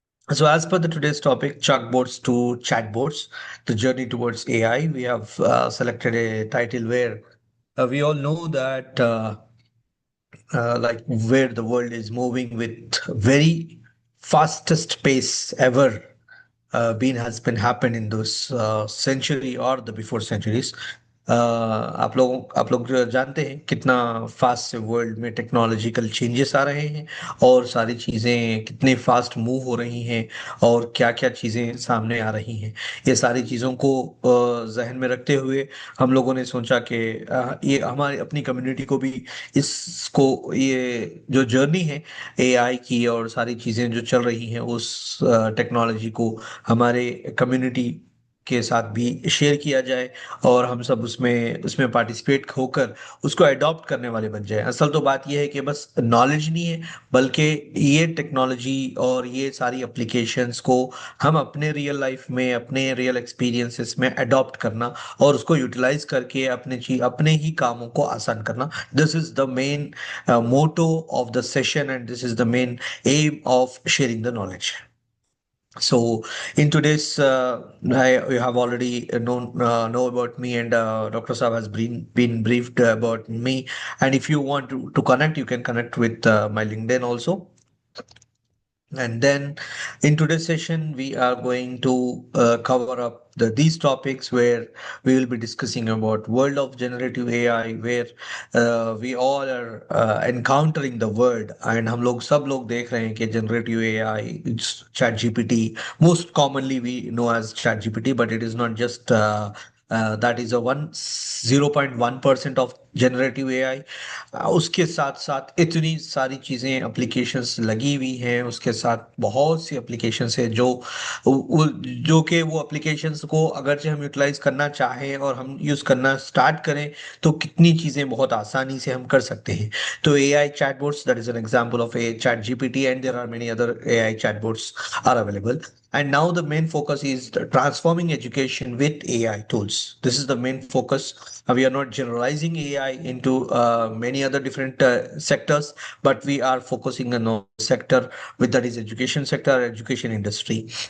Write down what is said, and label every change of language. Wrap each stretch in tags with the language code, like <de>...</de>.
<en>So, as per the today's topic, chalkboards to chatboards, the journey towards AI, we have selected a title where we all know that like where the world is moving with very fastest pace ever been happened in those century or the before centuries.</en> <hi>आप लोग जानते हैं कितना fast से world में technological changes आ रहे हैं और सारी चीज़ें कितने फास्ट मूव हो रही हैं और क्या क्या चीज़ें सामने आ रही हैं। ये सारी चीज़ों को जहन में रखते हुए हम लोगों ने सोचा कि ये हमारी अपनी कम्युनिटी को भी इसको ये जो जर्नी है एआई की और सारी चीज़ें जो चल रही हैं उस टेक्नोलॉजी को हमारे कम्युनिटी के साथ भी शेयर किया जाए और हम सब उसमें उसमें पार्टिसिपेट होकर उसको अडॉप्ट करने वाले बन जाए। असल तो बात यह है कि बस नॉलेज नहीं है बल्कि ये टेक्नोलॉजी और ये सारी एप्लीकेशंस को हम अपने रियल लाइफ में अपने रियल एक्सपीरियंसेस में अडॉप्ट करना और उसको यूटिलाइज करके अपने ही कामों को आसान करना।</hi> <en>This is the main motto of the session and this is the main aim of sharing the knowledge. So, in today's, you have already know about me, and Dr. Saab has been briefed about me. And if you want to connect, you can connect with my LinkedIn also. And then in today's session, we are going to cover up these topics where we will be discussing about world of generative AI, where we all are encountering the word, and</en> <hi>हम लोग सब लोग देख रहे हैं कि</hi> <en>generative AI, it's chat GPT. Most commonly we know as chat GPT, but it is not just that is a 0.1% of generative AI.</en> <hi>उसके साथ साथ इतनी सारी चीज़ें एप्लीकेशंस लगी हुई हैं, उसके साथ बहुत सी एप्लीकेशंस है जो कि वो एप्लीकेशंस को अगरचे हम यूटिलाइज करना चाहें और हम यूज़ करना स्टार्ट करें तो कितनी चीज़ें बहुत आसानी से हम कर सकते हैं।</hi> <en>तो AI chatbots, that is an example of a chat GPT, and there are many other AI chatbots are available. And now the main focus is transforming education with AI tools. This is the main focus. We are not generalizing AI into many other different sectors, but we are focusing on a sector with that is education sector, education industry.</en>